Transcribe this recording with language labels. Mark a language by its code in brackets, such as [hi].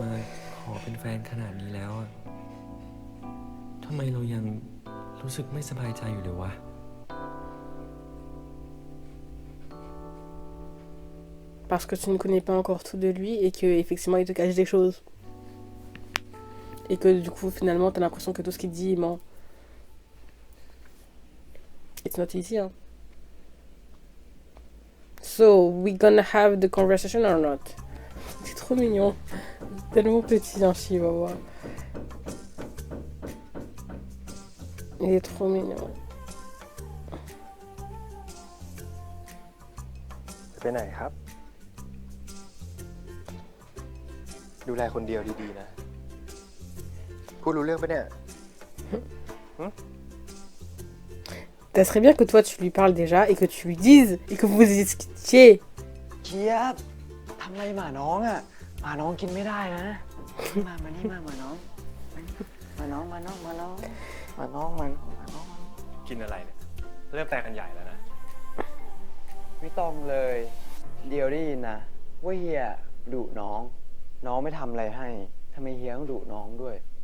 [th] มาขอเป็นแฟนขนาดนี้แล้วอะทำไมเรายังรู้สึกไม่สบายใจอยู่เลยวะ [fr] Parce que tu ne connais pas encore tout de lui et que effectivement il te cache des choses. Et que du coup finalement t'as l'impression que tout ce qu'il dit il ment. [en] It's not easy, hein. So, we gonna have the conversation or not? [fr] C'est trop mignon. Tellement petit, hein, Chihuahua. Il est trop mignon. [th] ไปไหนครับ ดูแลคนเดียวดีๆนะ พูดรู้เรื่องปะเนี่ย [fr] Ça serait bien que toi tu lui parles déjà et que tu lui dises et que vous vous expliquiez. [th] เคียบทำอะไรหมาน้องอ่ะหมาน้องกินไม่ได้นะ มานี่มาหมาน้องมาน้องมาน้องมาน้องมาน้องมาน้องมาน้อง กินอะไรเนี่ย เริ่มแตกกันใหญ่แล้วนะ ไม่ต้องเลย เดียวได้ยินนะว่าเฮียดุน้อง น้องไม่ทำอะไรให้ทำไมเฮียต้องดุน้องด้วย